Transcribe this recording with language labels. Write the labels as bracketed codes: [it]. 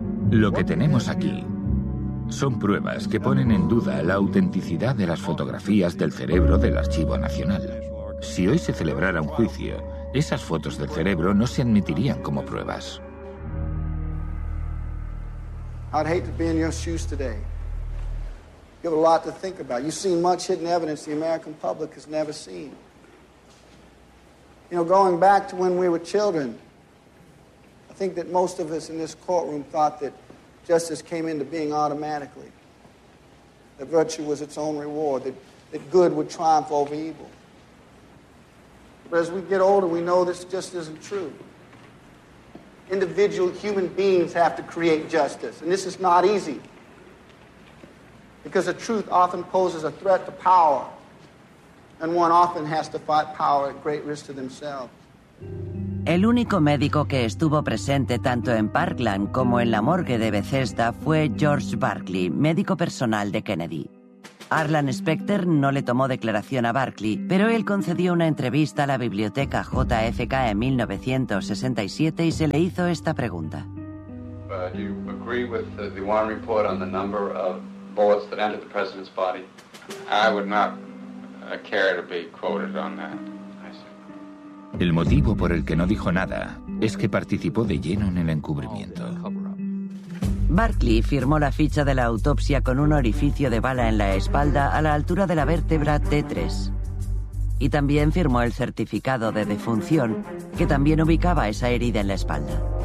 [es] Lo que tenemos aquí son pruebas que ponen en duda la autenticidad de las fotografías del cerebro del Archivo Nacional. Si hoy se celebrara un juicio, esas fotos del cerebro no se admitirían como pruebas. [en] I'd hate to be in your shoes today. You have a lot to think about. You've seen much hidden evidence the American public has never seen. You know, going back to when we were children, I think that most of us in this courtroom thought that justice came into being automatically, that virtue was its own reward, that good would triumph over evil. But as we get older, we know this just isn't true. Individual human beings have to create justice, and this is not easy. Because the truth often poses a threat to power, and one often has to fight power at great risk to themselves. [es] El único médico que estuvo presente tanto en Parkland como en la morgue de Bethesda fue George Barclay, médico personal de Kennedy. Arlan Specter no le tomó declaración a Barclay, pero él concedió una entrevista a la biblioteca JFK en 1967 y se le hizo esta pregunta. [en] Do you agree with the Warren report on the number of bullets that entered the president's body? I would not care to be quoted on that. [es] El motivo por el que no dijo nada es que participó de lleno en el encubrimiento. Barclay firmó la ficha de la autopsia con un orificio de bala en la espalda a la altura de la vértebra T3. Y también firmó el certificado de defunción, que también ubicaba esa herida en la espalda.